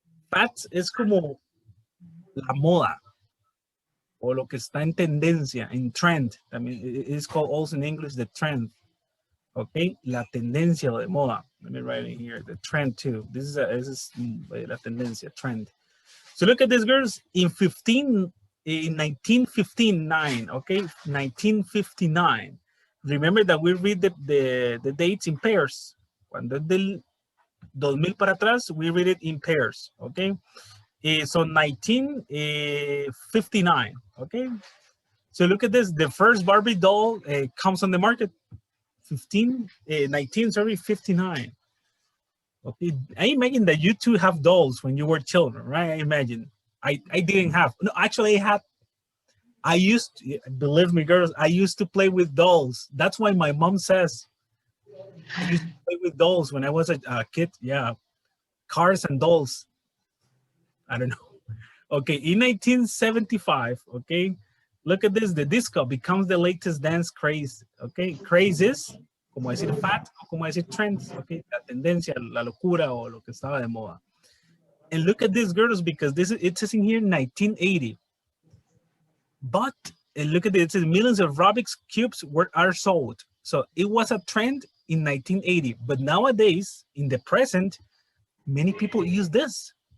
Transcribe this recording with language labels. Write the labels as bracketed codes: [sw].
[es] Fats es como la moda, o lo que está en tendencia, in trend. [en] I mean, it is called also in English the trend. [es] Okay, la tendencia de moda. [en] Let me write it here. The trend too. This is la tendencia, trend. So look at this, girls. In 1959. Okay, 1959. Remember that we read the dates in pairs. [es] Cuando es del 2000 para atrás, [en] we read it in pairs. Okay. So 1959, okay? So look at this, the first Barbie doll comes on the market, 1959. Okay, I imagine that you two have dolls when you were children, right? I imagine. I didn't have, no, actually I used to, believe me, girls, I used to play with dolls. That's why my mom says, I used to play with dolls when I was a kid, yeah. Cars and dolls. I don't know. Okay, in 1975, okay, look at this, the disco becomes the latest dance craze, okay? Craze is, [es] como decir fat, o como decir trends, okay? La tendencia, la locura, o lo que estaba de moda. [en] And look at this, girls, because it says in here 1980. But, and look at it, it says millions of Rubik's Cubes are sold. So it was a trend in 1980, but nowadays, in the present, many people use this.